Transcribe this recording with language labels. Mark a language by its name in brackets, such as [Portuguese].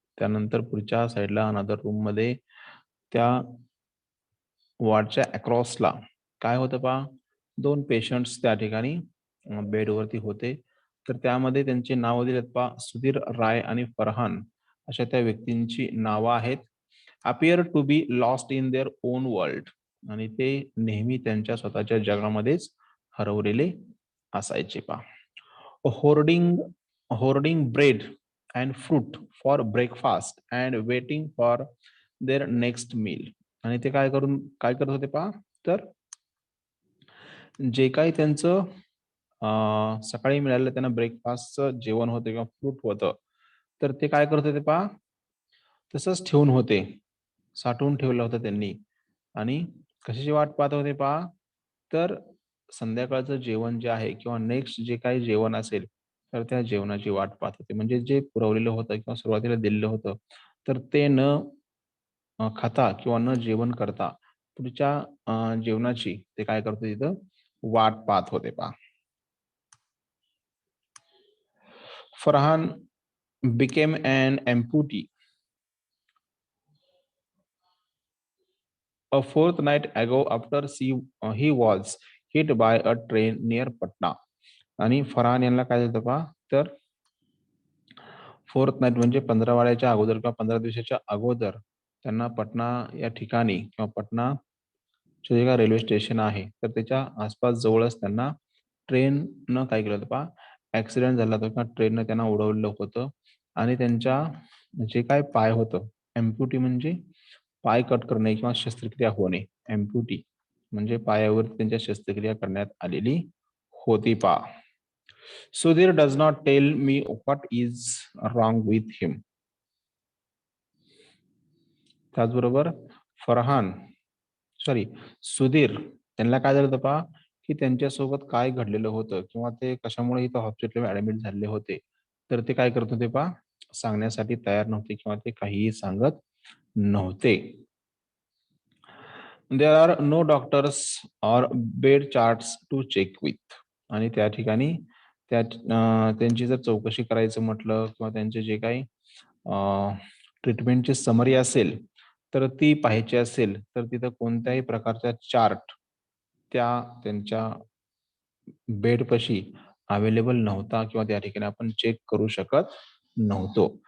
[Marathi] त्यानंतर पुढच्या साईडला अनदर रूम मध्ये त्या वॉर्डच्या अक्रॉसला काय होतं पा, 2 पेशंट्स त्या ठिकाणी बेडवरती होते. तर त्यामध्ये त्यांचे नाव दिलेत पा, सुधीर राय आणि फरहान अशा त्या व्यक्तींची नावं आहेत. [English] Appear to be lost in their own world. [Marathi] आणि ते नेहमी त्यांच्या स्वतःच्या जगामध्येच हरवलेले असायचे पा. [English] Hoarding hoarding bread and fruit for breakfast and waiting for their next meal. [Marathi] आणि ते काय करत होते पहा, तर जे काही त्यांचं सकाळी मिळालेलं त्यांना ब्रेकफास्टचं जेवण होतं किंवा फ्रूट होतं, तर ते काय करत होते पहा, तसंच ठेवून होते, साठवून ठेवलं होतं त्यांनी. आणि कशाची वाट पाहत होते पहा, तर संध्याकाळचं जेवण जे आहे किंवा नेक्स्ट जे काही जेवण असेल, तर त्या जेवणाची वाट पाहत होते. म्हणजे जे पुरवलेलं होतं किंवा सुरुवातीला दिलेलं होतं, तर ते न खाता किंवा न जेवण करता पुढच्या जेवणाची ते काय करत होते, तिथं वाट पाहत होते पहा. [English] Farhan became an amputee a fortnight ago after he was hit by a train near Patna. [Marathi] आणि फरहान यांना काय झालं पहा, तर फोर्थ नाईट म्हणजे 15 वाड्याच्या अगोदर किंवा 15 दिवसाच्या अगोदर त्यांना पटना या ठिकाणी किंवा पटना जे काही रेल्वे स्टेशन आहे, तर त्याच्या आसपास जवळच त्यांना ट्रेननं काय केलं होतं पहा, ऍक्सिडेंट झाला होता किंवा ट्रेननं त्यांना उडवलेलं होतं. आणि त्यांच्या जे काय पाय होतं, एम्प्युटी म्हणजे पाय कट करणे किंवा शस्त्रक्रिया होणे. एम्प्युटी म्हणजे पायावर त्यांच्या शस्त्रक्रिया करण्यात आलेली होती पहा. [English] Sudhir does not tell me what is wrong with him. [Marathi] त्याचबरोबर फरहान सुधीर त्यांना काय झालं होतं पहा, की त्यांच्यासोबत काय घडलेलं होतं किंवा ते कशामुळे इथं हॉस्पिटलमध्ये ऍडमिट झालेले होते, तर ते काय करत होते पहा, सांगण्यासाठी तयार नव्हते किंवा ते काहीही सांगत नव्हते. [English] There are no doctors or bed charts to check with. [Marathi] आणि त्या ठिकाणी त्यांची जर चौकशी करायचं म्हटलं किंवा त्यांचे जे काही ट्रीटमेंटची समरी असेल, तर ती पाहायची असेल, तर तिथं कोणत्याही प्रकारचा चार्ट त्या त्यांच्या बेडपाशी अवेलेबल नव्हता किंवा त्या ठिकाणी आपण चेक करू शकत नव्हतो.